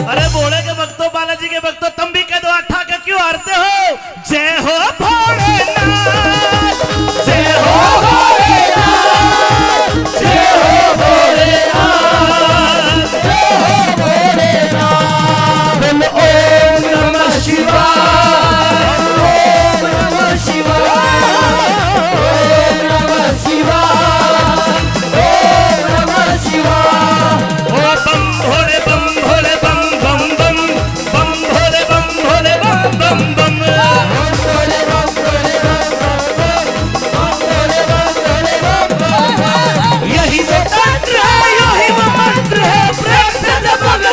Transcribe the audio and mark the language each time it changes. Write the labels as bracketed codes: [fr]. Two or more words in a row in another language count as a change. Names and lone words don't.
[hi] अरे भोले के भक्तों, बालाजी के भक्तों, तुम भी कह दो अठा के क्यों हारते हो? जय हो भोलेनाथ, जय हो भोलेनाथ, जय हो भोलेनाथ, जय हो भोलेनाथ। [sa] बोलो ओम नमः शिवाय, ओम नमः शिवाय, ओम नमः शिवाय, ओम नमः शिवाय। [hi] ओ बम भोले बम बम बम, बम भोले बम बम बम। भोले बम भोले बम बम बम, भोले बम भोले बम बम। यही तो तंत्र है, यही वो मंत्र है, प्रेम से जब बोलो